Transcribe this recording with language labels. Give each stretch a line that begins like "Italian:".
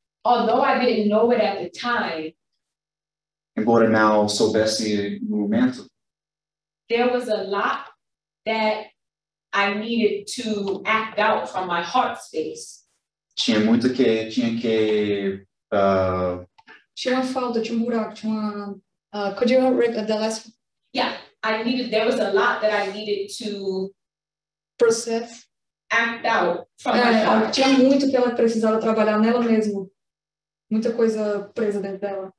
English: Although I didn't know it at the time.
Portuguese: Embora não soubesse no momento.
English: There was a lot that I needed to act out from my heart space.
Portuguese: Tinha muito que tinha que Tinha uma falta, tinha buraco, tinha uma.
English: Could you read the last? Yeah, there was a lot that I needed to process, act out from my heart.
Portuguese: Tinha muito que ela precisava trabalhar nela mesma. Muita coisa presa dentro dela.